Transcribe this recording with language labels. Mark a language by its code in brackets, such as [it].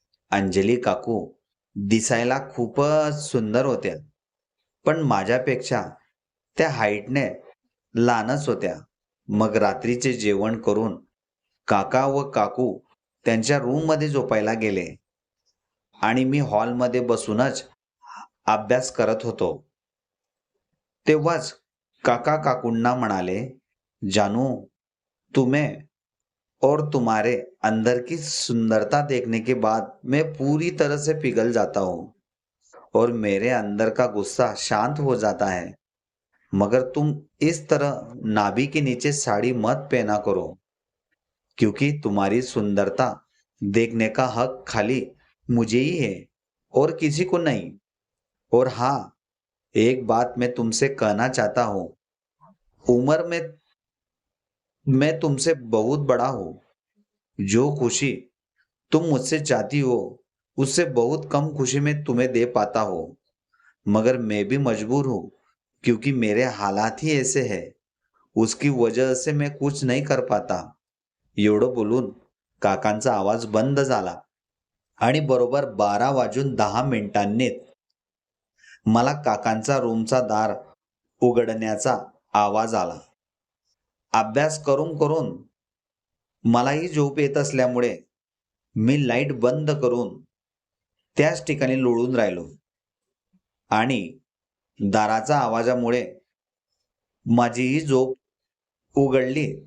[mr] अंजली काकू दिसायला खूपच सुंदर होत्या, पण माझ्यापेक्षा त्या हाईटने लहानच होत्या. मग रात्रीचे जेवण करून काका व काकू त्यांच्या रूममध्ये झोपायला गेले आणि मी हॉलमध्ये बसूनच अभ्यास करत होतो. तेव्हाच काका काकूंना म्हणाले, [hi] जानू, तुम्हें और तुम्हारे अंदर की सुंदरता देखने के बाद मैं पूरी तरह से पिघल जाता हूँ और मेरे अंदर का गुस्सा शांत हो जाता है। मगर तुम इस तरह नाभि के नीचे साड़ी मत पहना करो, क्योंकि तुम्हारी सुंदरता देखने का हक खाली मुझे ही है और किसी को नहीं। और हाँ, एक बात मैं तुमसे कहना चाहता हूँ, उम्र में मैं तुमसे बहुत बड़ा हूँ। जो खुशी तुम मुझसे चाहती हो उससे बहुत कम खुशी मैं तुम्हें दे पाता हूँ, मगर मैं भी मजबूर हूँ क्योंकि मेरे हालात ही ऐसे हैं, उसकी वजह से मैं कुछ नहीं कर पाता. [mr] एवढं बोलून काकांचा आवाज बंद झाला आणि बरोबर 12:10 मला काकांचा रूमचा दार उघडण्याचा आवाज आला. अभ्यास करून करून मलाही झोप येत असल्यामुळे मी लाईट बंद करून त्याच ठिकाणी लोळून राहिलो आणि दाराच्या आवाजामुळे माझीही झोप उघडली.